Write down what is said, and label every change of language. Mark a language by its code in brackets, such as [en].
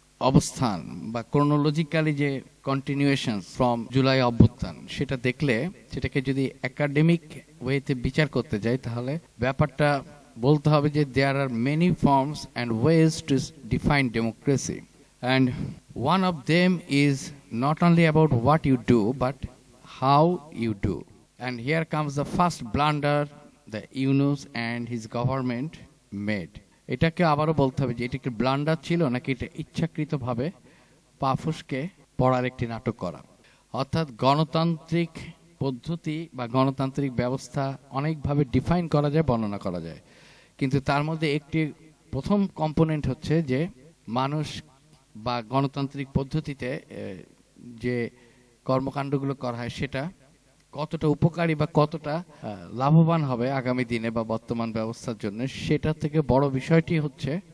[bn] অবস্থান বা ক্রোনোলজিক্যালি যে কন্টিনিউয়েশন ফ্রম জুলাই অভ্যুত্থান, সেটা দেখলে, সেটাকে যদি একাডেমিক ওয়েতে বিচার করতে যাই, তাহলে ব্যাপারটা বলতে হবে যে [en] there are many forms and ways to define democracy, and one of them is not only about what you do [bn] but how you do. [en] And here comes the first blunder the Yunus and his government made. [bn] এটাকে আবারও বলতে হবে যে এটা কি blunder ছিল নাকি এটা ইচ্ছাকৃতভাবে পাফুসকে পড়ার একটি নাটক করা। অর্থাৎ গণতান্ত্রিক পদ্ধতি বা গণতান্ত্রিক ব্যবস্থা অনেকভাবে ডিফাইন করা যায়, বর্ণনা করা যায়, কিন্তু তার মধ্যে একটি প্রথম কম্পোনেন্ট হচ্ছে যে মানুষ বা গণতান্ত্রিক পদ্ধতিতে যে কর্মকাণ্ডগুলো করা হয় সেটা কতটা উপকারী বা কতটা লাভবান হবে আগামী দিনে বা বর্তমান ব্যবস্থার জন্য, সেটা থেকে বড় বিষয়টি হচ্ছে